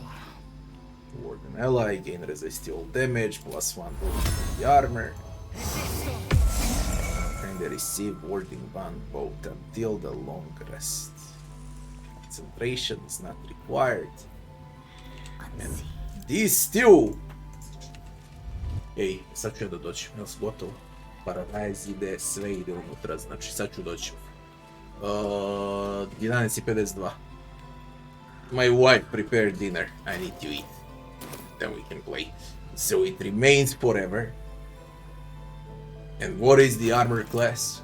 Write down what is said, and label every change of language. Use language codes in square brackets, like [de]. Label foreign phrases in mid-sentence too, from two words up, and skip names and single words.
[en] Ward an ally, gain resistible damage, +1 to the armor. And they receive warding 1 both until the long rest. Concentration is not required. And these still... [sr] Ej, sad ću ja da dođem, jel si gotovo? Paradise ide, sve ide unutra, znači sad ću doći. 11:52. [en] My wife prepared dinner. I need to eat. Then we can play. So it remains forever. And what is the armor class?